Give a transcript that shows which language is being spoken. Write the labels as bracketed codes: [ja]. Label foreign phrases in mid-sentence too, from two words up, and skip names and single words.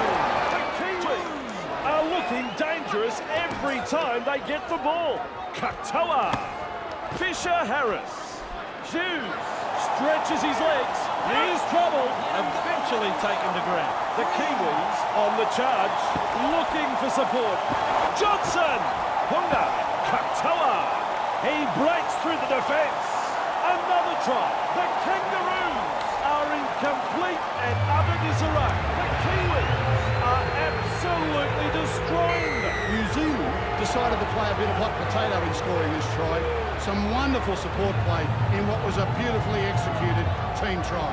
[en] The Kiwis are looking dangerous every time they get the ball. Katoa. Fisher Harris. Hughes stretches his legs. Here's trouble. Eventually taken to ground. The Kiwis on the charge. Looking for support. Johnson. Hunga. Katoa. He breaks through the defence. Another try. The Kangaroos are in complete and utter disarray. The Kiwis decided to play a bit of hot potato in scoring this try. Some wonderful support play in what was a beautifully executed team try.